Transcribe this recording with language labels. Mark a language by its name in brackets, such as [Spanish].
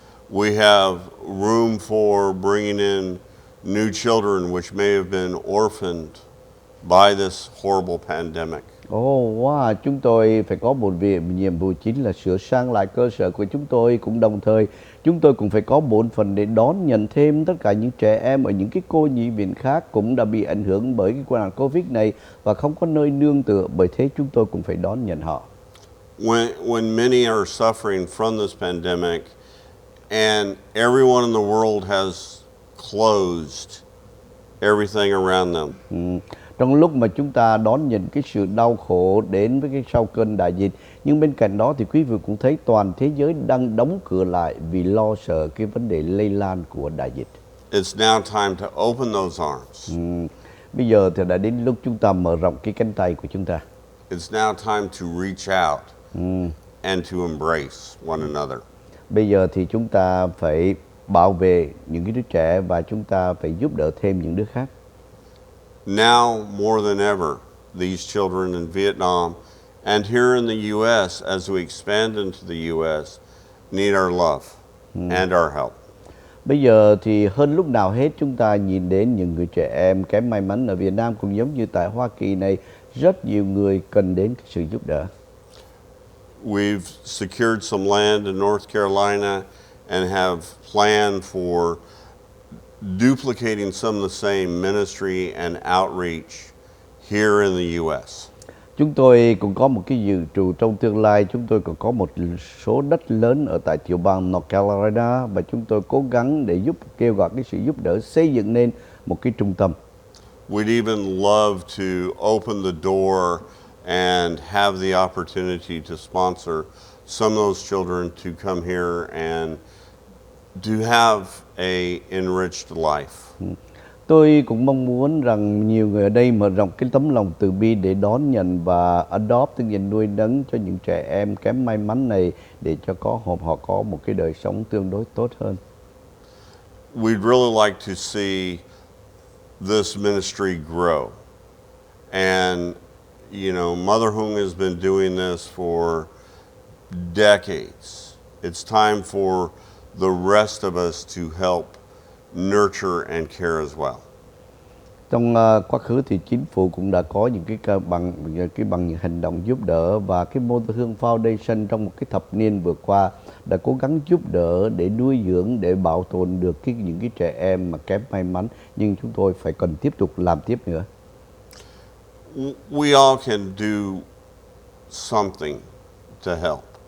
[English] We have room for bringing in new children which may have been orphaned by this horrible pandemic. [Vietnamese] Wow, chúng tôi phải có một nhiệm vụ chính là sửa sang lại cơ sở của chúng tôi, cũng đồng thời chúng tôi cũng phải có bổn phận để đón nhận thêm tất cả những trẻ em ở những cái cô nhi viện khác cũng đã bị ảnh hưởng bởi cái nạn Covid này và không có nơi nương tựa, bởi thế chúng tôi cũng phải đón nhận họ. [English] When many are suffering from this pandemic and everyone in the world has closed everything around them. [Vietnamese] Trong lúc mà chúng ta đón nhận cái sự đau khổ đến với cái sau cơn đại dịch, nhưng bên cạnh đó thì quý vị cũng thấy toàn thế giới đang đóng cửa lại vì lo sợ cái vấn đề lây lan của đại dịch. [English] It's now time to open those arms. [Vietnamese] Bây giờ thì đã đến lúc chúng ta mở rộng cái cánh tay của chúng ta. [English] It's now time to reach out and to embrace one another. [Vietnamese] Bây giờ thì chúng ta phải bảo vệ những cái đứa trẻ và chúng ta phải giúp đỡ thêm những đứa khác. [English] Now more than ever, these children in Vietnam and here in the U.S. as we expand into the U.S. need our love and our help. [Vietnamese] Bây giờ thì hơn lúc nào hết chúng ta nhìn đến những người trẻ em kém may mắn ở Việt Nam cũng giống như tại Hoa Kỳ này, rất nhiều người cần đến cái sự giúp đỡ. [English] We've secured some land in North Carolina and have planned for duplicating some of the same ministry and outreach here in the U.S. [Vietnamese] Chúng tôi cũng có một cái dự trù trong tương lai, chúng tôi còn có một số đất lớn ở tại tiểu bang North Carolina và chúng tôi cố gắng để kêu gọi cái sự giúp đỡ xây dựng nên một cái trung tâm. [English] We'd even love to open the door and have the opportunity to sponsor some of those children to come here and to have a enriched life. [Vietnamese] Tôi cũng mong muốn rằng nhiều người ở đây mở rộng cái tấm lòng từ bi để đón nhận và adopt, tức là nuôi nấng cho những trẻ em kém may mắn này để cho họ có một cái đời sống tương đối tốt hơn. [English] We'd really like to see this ministry grow And, you know, Mother Hung has been doing this for decades. It's time for the rest of us to help nurture and care as well. [Vietnamese] Trong quá khứ thì chính phủ cũng đã có những bằng hành động giúp đỡ, và cái Mother Hung Foundation trong một cái thập niên vừa qua đã cố gắng giúp đỡ để nuôi dưỡng, để bảo tồn được những cái trẻ em mà kém may mắn, nhưng chúng tôi phải cần tiếp tục làm tiếp nữa. [English] We all can do something to help.